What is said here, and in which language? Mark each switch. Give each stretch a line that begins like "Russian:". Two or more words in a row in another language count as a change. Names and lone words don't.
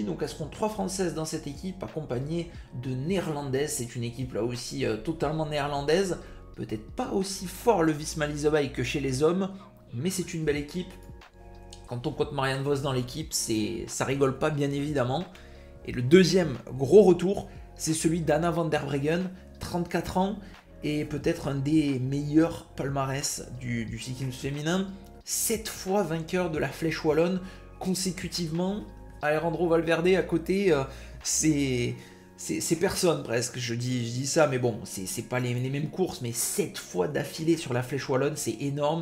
French: Donc elles seront 3 françaises dans cette équipe accompagnées de néerlandaises. C'est une équipe là aussi totalement néerlandaise. Peut-être pas aussi fort le Visma Lease the Bike que chez les hommes, mais c'est une belle équipe. Quand on compte Marianne Vos dans l'équipe, ça rigole pas bien évidemment. Et le deuxième gros retour, c'est celui d'Anna van der Breggen, 34 ans, et peut-être un des meilleurs palmarès du cyclisme féminin. 7 fois vainqueur de la Flèche Wallonne consécutivement. Alejandro Valverde à côté, c'est personne presque, je dis ça, mais bon, c'est pas les mêmes courses, mais 7 fois d'affilée sur la Flèche Wallonne, c'est énorme.